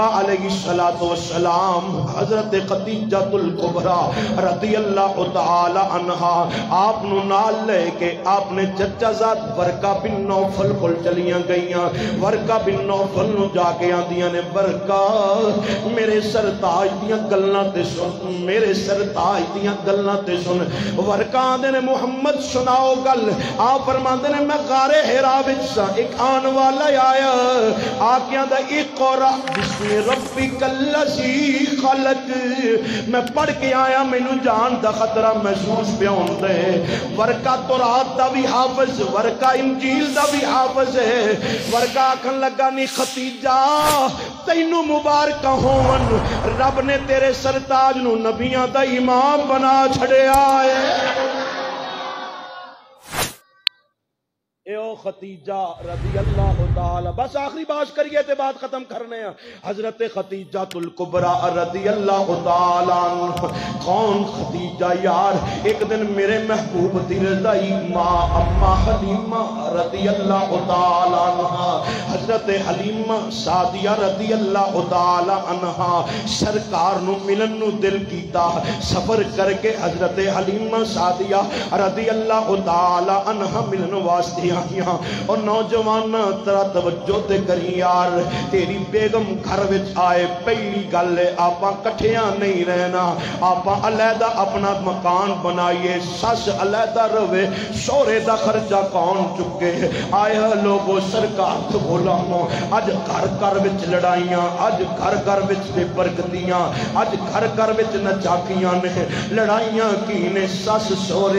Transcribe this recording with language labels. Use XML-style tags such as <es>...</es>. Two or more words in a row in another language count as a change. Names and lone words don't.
<ar>عليه الصلاة والسلام</ar> <pa>حضرت خدیجۃ الکبریٰ</pa> <ar>رضي الله تعالى عنها</ar> <pa>آپ نوں نال لیکے اپنے چچازاد ورقہ بن نوفل کول چلیاں گئیاں ورقہ بن نوفل نوں جاکے آندیاں نے ورقہ میرے سرتاج دیاں گلاں تے سن میرے سرتاج دیاں گلاں تے سن ورقہ آندے نے محمد سناؤ گل آپ فرماندے نے میں غارے حرا وچ سا اک آن والا آیا آکھیاں دا</pa> <ar>اقرأ باسم ربك الذي خلق</ar> <pa>میں پڑھ کے آیا مینوں جان دا خطرہ محسوس پیا ہندا ہے ورقہ تورات دا بھی حافظ ورقہ انجیل دا بھی حافظ ہے ورقہ آکھن لگا نی خدیجہ تینوں مبارک ہوون رب نے تیرے سرتاج نوں نبیاں دا امام بنا چھڈیا ہے खतीजा</pa> <ar>رضي الله تعالى</ar> <pa>بس آخری بات کریے تے بات ختم کرنے ہیں حضرت خدیجۃ الکبریٰ</pa> <ar>رضي الله تعالى</ar> <pa>کون خدیجہ یار اک دن میرے محبوب دی رضاعی ماں اماں حلیمہ</pa> <ar>رضي الله تعالى عنها</ar> <pa>حضرت حلیمہ سعدیہ</pa> <ar>رضي الله تعالى عنها</ar> <pa>سرکار نوں ملن نوں دل کیتا سفر کرکے حضرت حلیمہ سعدیہ</pa> <ar>رضي الله تعالى عنها</ar> <pa>ملن واسطے آئیاں اور نوجوان تیرا توجہ تے کری یار تیری بیگم گھر وچ آئے پہلی گل آپاں کٹھیا نہیں رہنا آپاں علیحدہ اپنا مکان بنائیے سس علیحدہ روے سوہرے دا خرچہ کون چکے آئے لوگو سرکار تو غلامو اج گھر گھر وچ لڑائیاں اج گھر گھر وچ بے برکتیاں اج گھر گھر وچ ناچاقیاں نے لڑائیاں کی نے سس سوہرے</pa>